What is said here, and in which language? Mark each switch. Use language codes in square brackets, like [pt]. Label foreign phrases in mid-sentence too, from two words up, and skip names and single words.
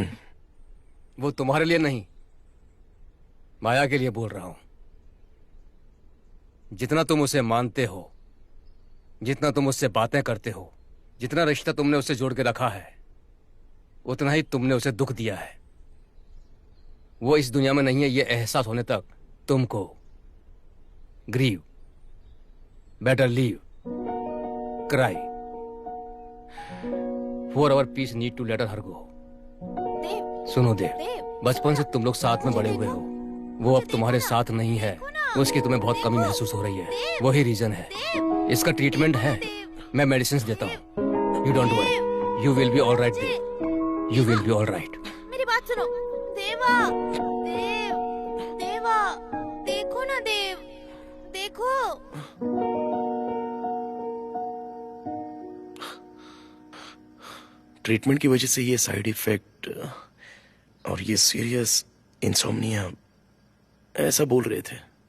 [hi] वो तुम्हारे लिए नहीं, माया के लिए बोल रहा हूं। जितना तुम उसे मानते हो, जितना तुम उससे बातें करते हो, जितना रिश्ता तुमने उससे जोड़ के रखा है, उतना ही तुमने उसे दुख दिया है। वो इस दुनिया में नहीं है, ये एहसास होने तक तुमको [en] grieve, better leave, cry, for our peace need to let her go. [hi] सुनो देव, बचपन से तुम लोग साथ में बड़े हुए हो। वो अब तुम्हारे साथ नहीं है, उसकी तुम्हें बहुत कमी महसूस हो रही है। वही रीजन है। इसका ट्रीटमेंट है, मैं मेडिसिन देता हूँ। [en] You don't worry, you will be all right Dev, you will be all right. [hi] मेरी बात सुनो। देवा, देव, देवा, देखो ना देव, देखो। ट्रीटमेंट की वजह से ये [en] side effect [hi] और ये [en] serious insomnia, [hi] ऐसा बोल रहे थे।